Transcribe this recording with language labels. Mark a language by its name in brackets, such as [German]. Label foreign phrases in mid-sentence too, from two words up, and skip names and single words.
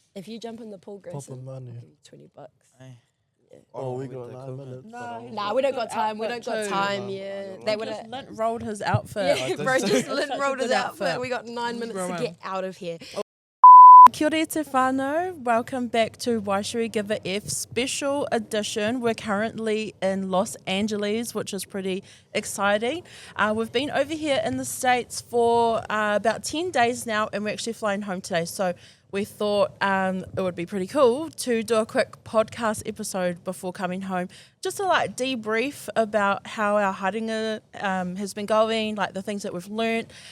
[English] If you jump in the pool, Grayson, I'll money. give you $20. Hey. Yeah. Oh, we got 9 minutes. Nah, we don't got time. We don't got time. Yeah, they would have. Lint rolled his outfit. Yeah, bro, just Lynn Such a rolled his good outfit. outfit. We got 9 minutes to get out of here. [Māori] Kia ora te whānau. [English] Welcome back to Why Should We Give a F special edition. We're currently in Los Angeles, which is pretty exciting. We've been over here in the States for about 10 days now, and we're actually flying home today. So we thought it would be pretty cool to do a quick podcast episode before coming home, just to like debrief about how our haerenga has been going, like the things that we've learnt.